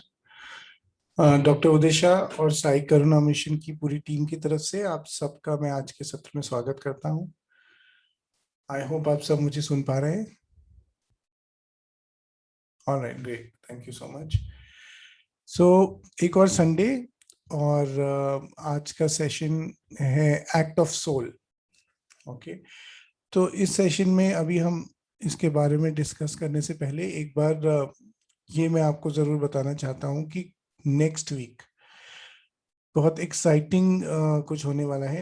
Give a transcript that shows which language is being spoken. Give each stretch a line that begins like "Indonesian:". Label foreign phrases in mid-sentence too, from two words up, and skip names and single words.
Hindi: डॉक्टर उदेशा और साई करुणा मिशन की पूरी टीम की तरफ से आप सबका मैं आज के सत्र में स्वागत करता हूं।
English: I hope
Hindi: आप सब मुझे सुन पा रहे हैं।
English: alright, great, thank you so much.
Hindi: सो एक और संडे और आज का सेशन है एक्ट ऑफ सोल। ओके, तो इस सेशन में अभी हम इसके बारे में डिस्कस करने से पहले एक बार ये मैं आपको जरूर बताना चाहता हूं कि
English: next week
Hindi: बहुत एक्साइटिंग कुछ होने वाला है।